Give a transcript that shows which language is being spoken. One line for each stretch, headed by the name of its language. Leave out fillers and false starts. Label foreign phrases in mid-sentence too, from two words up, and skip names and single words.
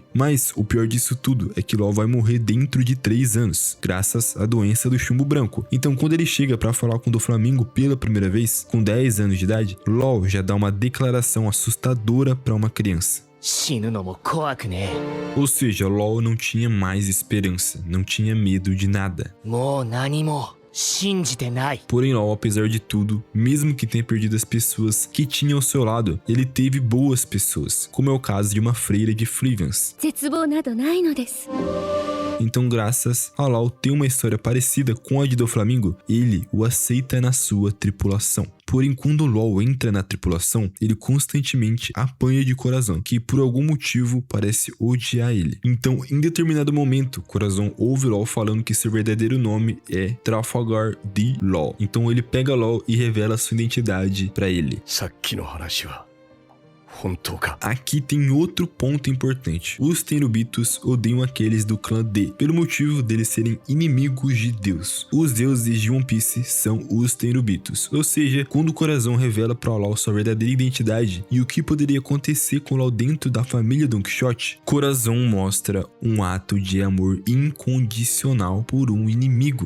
Portuguese: Mas o pior disso tudo é que LOL vai morrer dentro de 3 anos, graças à doença do chumbo branco. Então quando ele chega para falar com Doflamingo pela primeira vez, com 10 anos de idade, LOL já dá uma declaração assustadora para uma criança. Ou seja, LOL não tinha mais esperança, não tinha medo de nada.
Japanese: 信じてない。
Portuguese: Porém, LOL, apesar de tudo, mesmo que tenha perdido as pessoas que tinha ao seu lado, ele teve boas pessoas, como é o caso de uma freira de Flivans.
Japanese: 絶望などないのです。
Portuguese: Então, graças a LOL ter uma história parecida com a de Doflamingo, ele o aceita na sua tripulação. Porém, quando LOL entra na tripulação, ele constantemente apanha de Corazon, que por algum motivo parece odiar ele. Então, em determinado momento, Corazon ouve LOL falando que seu verdadeiro nome é Trafalgar de LOL. Então, ele pega LOL e revela sua identidade pra ele.
Japanese: さっきの話は本当か?
Portuguese: Aqui tem outro ponto importante. Os Tenryubitos odeiam aqueles do clã D, pelo motivo deles serem inimigos de Deus. Os deuses de One Piece são os Tenryubitos. Ou seja, quando o Corazon revela para o LOL sua verdadeira identidade e o que poderia acontecer com o LOL dentro da família Don Quixote, Corazon mostra um ato de amor incondicional por um inimigo.